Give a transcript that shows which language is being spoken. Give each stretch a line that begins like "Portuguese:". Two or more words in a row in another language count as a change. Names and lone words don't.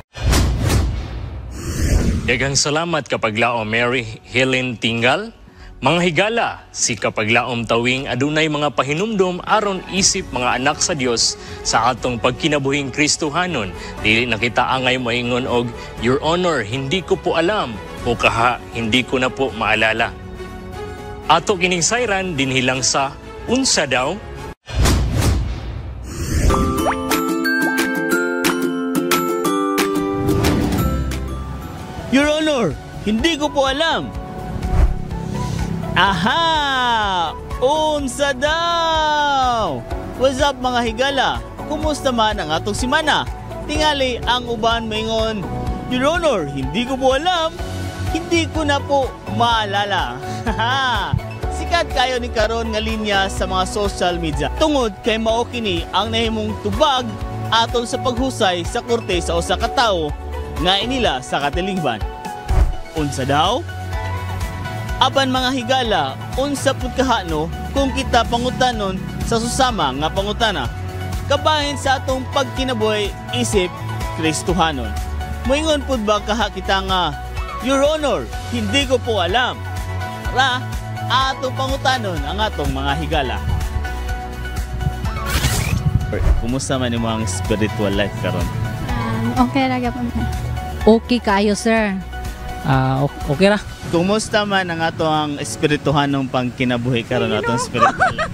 Cebuano: Daghang salamat kapaglaom Mary Helen Tingal. Mga higala, si kapaglaom tawing adunay mga pahinumdom aron isip mga anak sa Dios sa atong pagkinabuhing Kristohanon. Dili nakita angay moingon og,
English: Your Honor,
Filipino: hindi ko po alam,
Cebuano: o kaha,
Filipino: hindi ko na po maalala.
Cebuano: Ato kining sayran dinhilang sa Unsa Daw?
English: Your Honor,
Filipino: hindi ko po alam.
Cebuano: Aha! Unsa daw?
English: What's up
Cebuano: mga higala? Kumusta man ang atong simana? Tingali ang uban maingon,
English: Your Honor,
Filipino: hindi ko po alam. Hindi ko na po maalala.
Cebuano: Sikat kayo ni karon nga linya sa mga
English: social media.
Cebuano: Tungod kay mao kini ang nahimong tubag aton sa paghusay sa korte sa usa ka tawo nga inila sa katilingban. Unsa daw? Apan mga higala, unsa pud kahano kung kita pangutanon sa susama nga pangutana. Kabahin sa atong pagkinabuhi isip Kristohanon. Moingon pud ba kaha kita nga,
English: Your Honor,
Filipino: hindi ko po alam.
Cebuano: Tara, atong pangutanon ang atong mga higala. Kumusta man yung mga
English: spiritual life
Cebuano: karon? Okay ra gyapon. Okay kayo, sir. Okay ra. Kumusta man ang atong espirituhanong pangkinabuhi karon atong
English: spiritual life?